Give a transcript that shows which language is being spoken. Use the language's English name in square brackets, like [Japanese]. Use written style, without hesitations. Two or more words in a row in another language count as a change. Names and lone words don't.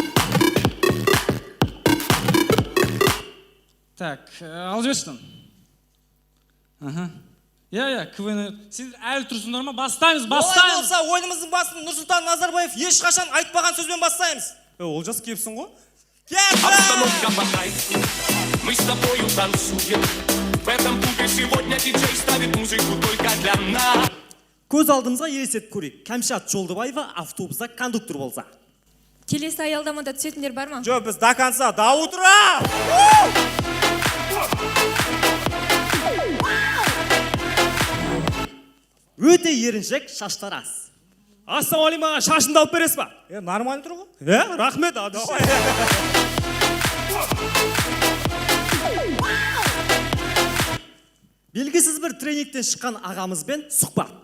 [Kazakh] Так, алып жібершін. Иә, КВН. Сендер әлі тұрсыңдар ма? Бастаймыз. Олай болса, ойынымыздың басын Нұрсұлтан Назарбаев ешқашан айтпаған сөзбен бастаймыз. Олжас кепсің ғой? [Russian] Обстановка по кайфу, мы с тобою танцуем. В этом клубе сегодня диджей ставит музыку только для нас. [Kazakh] Көз алдымызға елестетіп көрейік. Кәмшат Жолдыбаева автобуста кондуктор болса. Келесі аялдамада түсетіндер бар ма? Жоқ, біз [Russian] до конца, до утра! [Kazakh] Өте еріншек, шаштарас. Ассалаумағалейкум, маған шашымды алып бересіз ба? Нормально тұр ғой? Рахмет. Белгісіз бір тренингтен шыққан ағамызбен сұхбат.